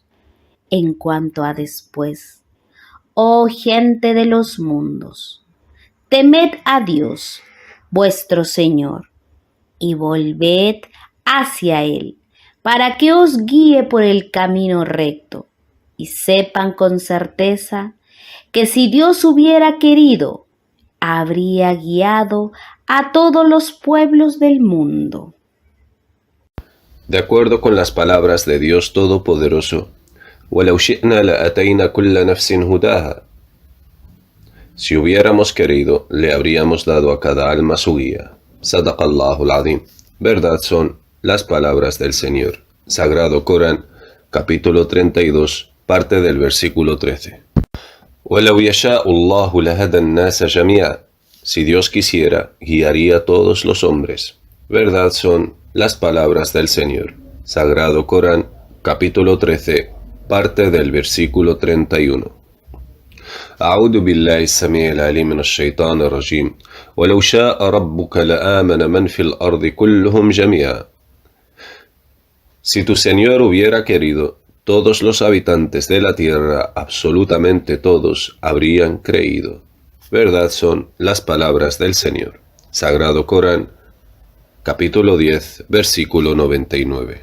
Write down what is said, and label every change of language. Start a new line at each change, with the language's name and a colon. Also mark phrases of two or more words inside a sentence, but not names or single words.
Spanish: En cuanto a después, oh gente de los mundos, temed a Dios, vuestro Señor, y volved hacia Él, para que os guíe por el camino recto, y sepan con certeza que si Dios hubiera querido, habría guiado a todos los pueblos del mundo. De acuerdo con las palabras de Dios Todopoderoso,
Arabic: وَلَوْ شِئْنَا لَأَتَيْنَا كُلَّ نَفْسٍ هُدَاهَا.
Spanish: Si hubiéramos querido, le habríamos dado a cada alma su guía.
Arabic: صدق الله العظيم.
Spanish: Verdad son las palabras del Señor. Sagrado Corán, capítulo 32, parte del versículo 13.
Arabic: وَلَوْ يَشَاءُ اللَّهُ لَهَدَى النَّاسَ جَمِيعًا.
Spanish: Si Dios quisiera, guiaría a todos los hombres. Verdad son las palabras del Señor. Sagrado Corán, capítulo 13, parte del versículo 31.
Arabic: أعوذ بالله السميع العليم من الشيطان الرجيم ولو شاء ربك لآمن من في الأرض كلهم جميعا.
Spanish: Si tu Señor hubiera querido, todos los habitantes de la tierra, absolutamente todos, habrían creído. Verdad son las palabras del Señor. Sagrado Corán, capítulo 10, versículo 99.